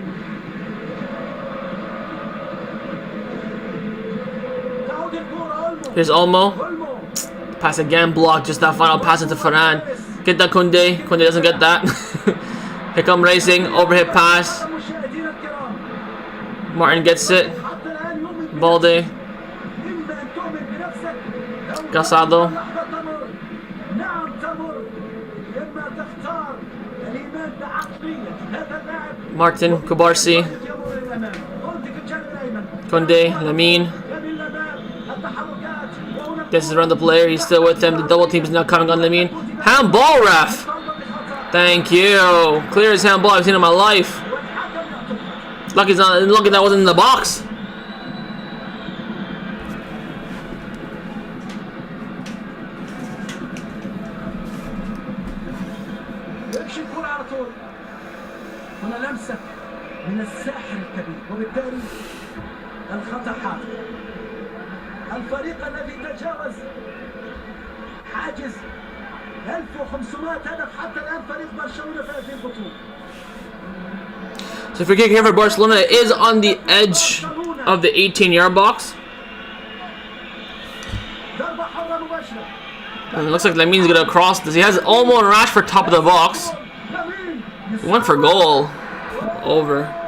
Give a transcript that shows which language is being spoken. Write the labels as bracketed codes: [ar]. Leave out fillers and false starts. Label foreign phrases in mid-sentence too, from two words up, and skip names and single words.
[en] Here's Olmo. Pass again blocked. Just that final pass into Ferran. Get that Kunde. Kunde doesn't get that. Here come Racing. Overhit pass. Martin gets it. Balde. Casado. Martin, Kubarsi. Kunde, Lamine. This is around the player. He's still with them. The double team is now coming on Lamine. Handball, ref. Thank you. Clearest handball I've seen in my life. Lucky that wasn't in the box. [ar] هنا لمسة من الساحر الكبير وبالتالي الخطأ حاضر. الفريق الذي تجاوز حاجز 1500 هدف حتى الآن فريق برشلونة في هذه البطولة. [en] So free kick here for Barcelona is on the edge of the 18-yard box. And it looks like Lamine's gonna cross this. He has Olmo and Rashford top of the box. He went for goal. Over.